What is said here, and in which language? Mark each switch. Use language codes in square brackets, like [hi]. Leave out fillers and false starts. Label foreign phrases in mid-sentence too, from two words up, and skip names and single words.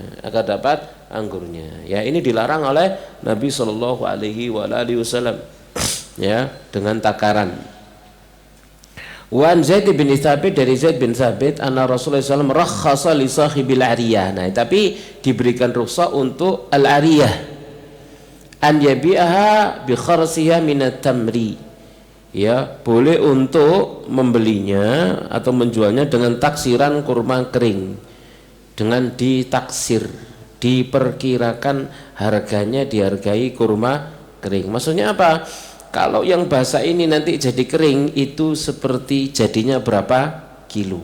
[id] Ya, ini dilarang oleh Nabi [ar] صلى الله عليه وسلم [id] ya, dengan takaran. [ar] وعن زيد بن ثابت، dari زيد بن ثابت، أن رسول الله ﷺ رخص لصاحب العرية. [id] Nah, tapi diberikan rukhsah untuk al-ariyah [ar] أن يبيعها بخرصها من التمر. [id] Ya, boleh untuk membelinya atau menjualnya dengan taksiran kurma kering, dengan ditaksir, diperkirakan harganya dihargai kurma kering. Maksudnya apa? Kalau yang basah ini nanti jadi kering, itu seperti jadinya berapa kilo.